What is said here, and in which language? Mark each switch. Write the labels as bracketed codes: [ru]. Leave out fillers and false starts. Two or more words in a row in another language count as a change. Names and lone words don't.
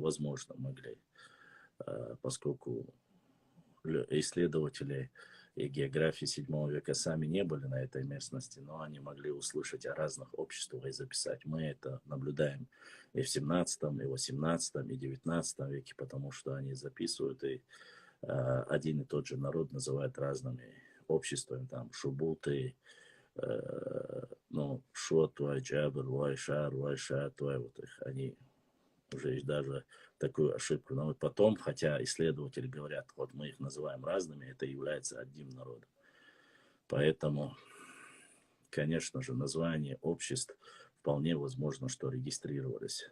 [ru] Возможно, могли, поскольку исследователи и географии 7 века сами не были на этой местности, но они могли услышать о разных обществах и записать. Мы это наблюдаем и в 17, и 18, и 19 веке, потому что они записывают, и один и тот же народ называют разными обществами, там, шубуты, ну, шот, вай, джабр, вай, шар, вот их, они уже даже такую ошибку. Но вот потом, хотя исследователи говорят, вот мы их называем разными, это является одним народом. Поэтому, конечно же, названия обществ вполне возможно, что регистрировались.